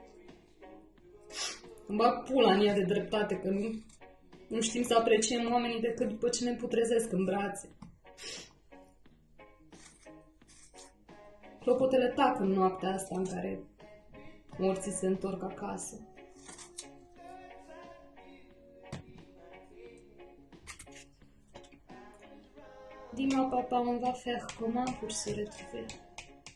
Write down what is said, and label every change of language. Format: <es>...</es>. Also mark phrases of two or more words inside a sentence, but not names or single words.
<ro>Îmi bag pula în ea de dreptate, că nu știm să apreciem oamenii decât după ce ne putrezesc în brațe. Clopotele tac în noaptea asta în care morții se întorc acasă.</ro> <fr>Dis-moi, papa, on va faire comment pour se retrouver?</fr>